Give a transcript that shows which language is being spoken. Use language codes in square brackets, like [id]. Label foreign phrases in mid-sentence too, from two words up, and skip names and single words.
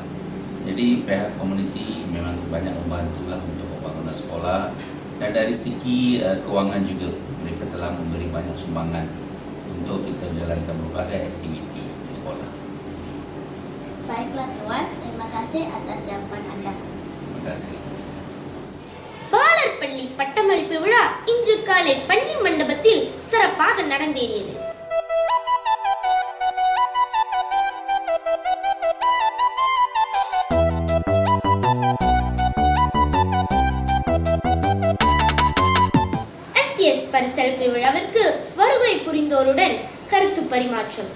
[ms] Jadi pihak komuniti memang banyak membantulah untuk pembangunan sekolah dan dari segi kewangan juga mereka telah memberi banyak sumbangan untuk kita jalankan berbagai aktiviti di sekolah. Baiklah Tuan, terima kasih atas jawaban anda. Terima kasih. [ta] பாலர் பள்ளி பட்டமளிப்பு விழா இன்று காலை பள்ளி மண்டபத்தில் சிறப்பாக நடந்தேறியது. STS பரிசளிப்பு விழாவிற்கு வருகை புரிந்தோருடன் கருத்து பரிமாற்றம்.